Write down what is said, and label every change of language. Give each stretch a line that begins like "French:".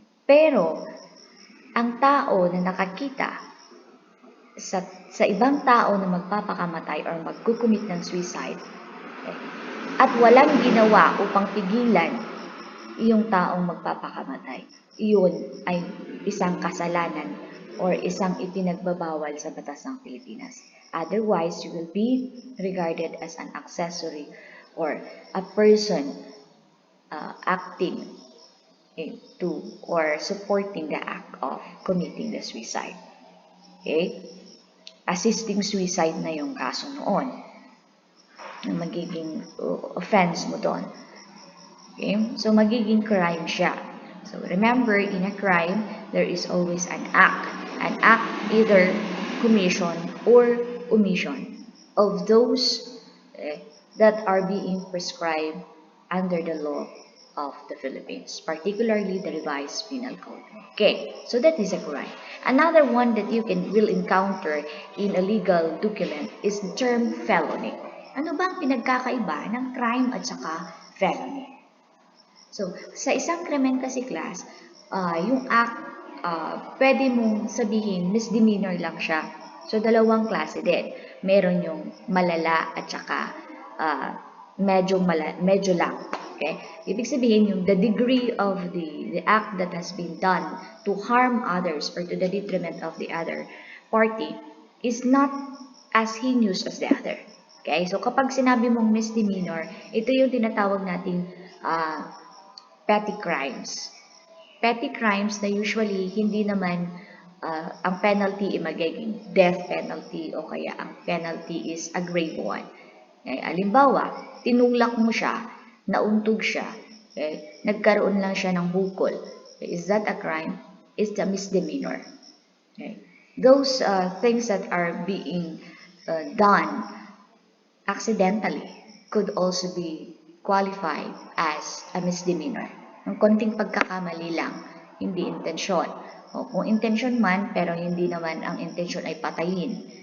Filipino: Pero, ang tao na nakakita sa ibang tao na magpapakamatay or magkukumit ng suicide, okay, at walang ginawa upang pigilan yung taong magpapakamatay, iyon ay isang kasalanan or isang ipinagbabawal sa batas ng Pilipinas.
English: Otherwise, you will be regarded as an accessory or a person acting to or supporting the act of committing the suicide.
Filipino: Okay? Assisting suicide na yung kaso noon. Na magiging offense mo doon. Okay? So, magiging crime siya.
English: So, remember, in a crime, there is always an act. An act either commission or omission of those that are being prescribed under the law of the Philippines, particularly the revised penal code. Okay, so that is a crime. Another one that you will encounter in a legal document is the term felony.
Filipino: Ano ba ang pinagkakaiba ng crime at saka felony? So, sa isang krimen kasi class, yung act, pwede mong sabihin misdemeanor lang siya. So, dalawang klase din. Meron yung malala at saka medyo lang. Okay? Ibig sabihin yung
English: the degree of the act that has been done to harm others or to the detriment of the other party is not as heinous as the other.
Filipino: Okay? So, kapag sinabi mong misdemeanor, ito yung tinatawag nating petty crimes. Petty crimes na usually hindi naman ang penalty ay magiging death penalty o kaya ang penalty
English: is a grave one.
Filipino: Halimbawa, tinulak mo siya, nauntog siya, nagkaroon lang siya ng bukol.
English: Is that a crime? It's a misdemeanor. Those things that are being done accidentally could also be qualified as a misdemeanor.
Filipino: Ang konting pagkakamali lang, hindi intensyon. O kung intensyon man, pero hindi naman ang intensyon ay patayin.